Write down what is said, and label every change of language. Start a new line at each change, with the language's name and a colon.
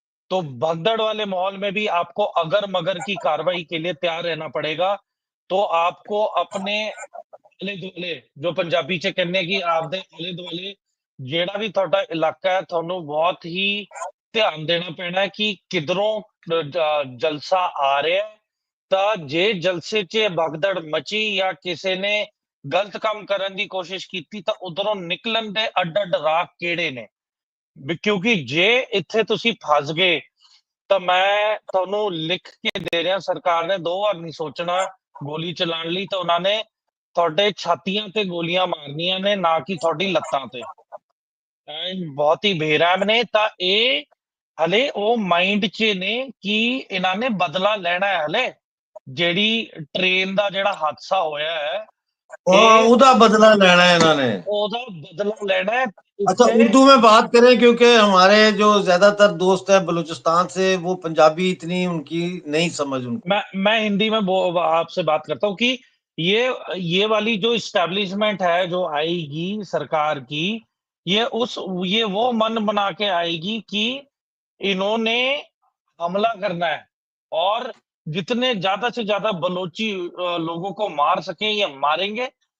Hindi: तो भगदड़ वाले माहौल में भी आपको अगर मगर की कार्रवाई के लिए तैयार रहना पड़ेगा।
Punjabi: तो आपको अपने आले दुआले, जो पंजाबी च कहने की आपदे आले दुआले जेड़ा भी ਤੁਹਾਡਾ इलाका है, ਤੁਹਾਨੂੰ बहुत ही ध्यान देना पैना है कि किधरों जलसा आ रहा है। ਤਾਂ ਜੇ ਜਲਸੇ 'ਚ ਭਗਦੜ ਮਚੀ ਜਾਂ ਕਿਸੇ ਨੇ ਗਲਤ ਕੰਮ ਕਰਨ ਦੀ ਕੋਸ਼ਿਸ਼ ਕੀਤੀ ਤਾਂ ਉਧਰੋਂ ਨਿਕਲਣ ਦੇ ਅੱਡ-ਅੱਡ ਰਾਹ ਕਿਹੜੇ ਨੇ। ਕਿਉਂਕਿ ਜੇ ਇੱਥੇ ਤੁਸੀਂ ਫਸ ਗਏ ਤਾਂ ਮੈਂ ਤੁਹਾਨੂੰ ਲਿਖ ਕੇ ਦੇ ਰਿਹਾ, ਸਰਕਾਰ ਨੇ ਦੋ ਵਾਰ ਨਹੀਂ ਸੋਚਣਾ ਗੋਲੀ ਚਲਾਉਣ ਲਈ। ਤਾਂ ਉਹਨਾਂ ਨੇ ਤੁਹਾਡੇ ਛਾਤੀਆਂ ਤੇ ਗੋਲੀਆਂ ਮਾਰਨੀਆਂ ਨੇ, ਨਾ ਕਿ ਤੁਹਾਡੀ ਲੱਤਾਂ ਤੇ। ਐਂਡ ਬਹੁਤ ਹੀ ਬੇਰਹਿਮ ਨੇ। ਤਾਂ ਇਹ ਹਲੇ ਉਹ ਮਾਈਂਡ 'ਚ ਨੇ ਕਿ ਇਹਨਾਂ ਨੇ ਬਦਲਾ ਲੈਣਾ ਹੈ। ਹਲੇ ਜਿਹੜੀ ਟ੍ਰੇਨ ਦਾ ਜਿਹੜਾ ਹਾਦਸਾ ਹੋਇਆ ਹੈ, ਇਹ
Hindi: ਉਹਦਾ बदला लेना है इन्होंने। ਉਹਦਾ बदला लेना है। अच्छा,
Punjabi: ਇੱਥੇ
Hindi: उर्दू में बात करें क्योंकि हमारे जो ज्यादातर दोस्त हैं बलूचिस्तान से, वो पंजाबी इतनी उनकी नहीं समझ उनको। मैं हिंदी में आपसे बात करता हूँ कि ये वाली जो इस्टेब्लिशमेंट है जो आएगी सरकार की, ये वो मन बना के आएगी कि इन्होंने हमला करना है और जितने ज्यादा से ज्यादा बलोची लोगों को मार सके ये मारेंगे।